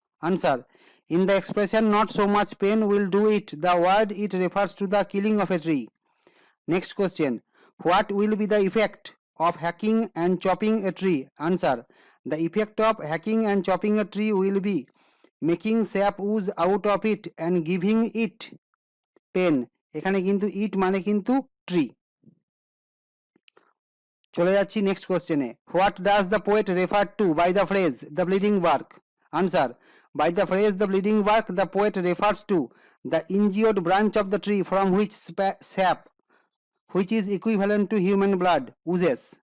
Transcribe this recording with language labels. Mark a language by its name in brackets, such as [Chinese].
[English] Answer, in the expression not so much pain will do it, the word it refers to the killing of a tree. Next question, what will be the effect of hacking and chopping a tree? Answer, the effect of hacking and chopping a tree will be making sap ooze out of it and giving it pain. [Bangla] এখানে কিন্তু it মানে কিন্তু tree. চলে যাচ্ছি next কোশ্চেনে. [English] What does the poet refer to by the phrase the bleeding bark? Answer, by the phrase the bleeding bark, the poet refers to the injured branch of the tree from which sap, which is equivalent to human blood, oozes.